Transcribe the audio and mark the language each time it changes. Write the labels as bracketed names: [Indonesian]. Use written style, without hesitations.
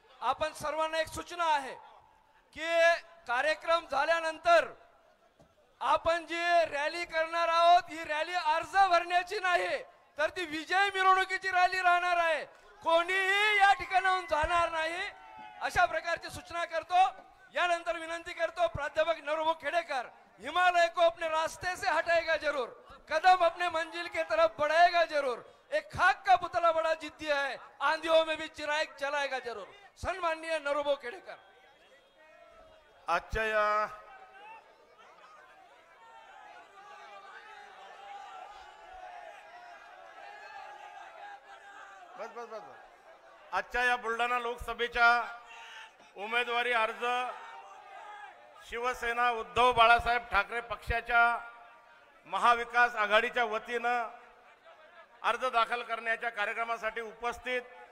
[Marathi] आपण सर्वांना एक सूचना आहे की कार्यक्रम झाल्यानंतर आपण जी रॅली करणार आहोत, ही रॅली अर्ज भरण्याची नाही, तर ती विजय मिरवणुकीची रॅली राहणार आहे. कोणीही या ठिकाणाहून जाणार नाही, अशा प्रकारची सूचना करतो. यानंतर विनंती करतो [Hindi] प्राध्यापक नरूभाऊ खेडेकर, हिमालय को अपने रास्ते से हटाएगा जरूर, कदम अपने मंजिल के तरफ बढ़ाएगा जरूर, एक खाक का पुतला बड़ा जिद्दी है, आंधियों में भी चिराग चलाएगा जरूर. [Marathi] सन्माननीय नरूभाऊ खेडेकर. आजच्या या आजच्या या बुलढाणा लोकसभेच्या उमेदवारी अर्ज शिवसेना उद्धव बाळासाहेब ठाकरे पक्षाच्या महाविकास आघाडीच्या वतीनं अर्ज दाखल करण्याच्या कार्यक्रमासाठी उपस्थित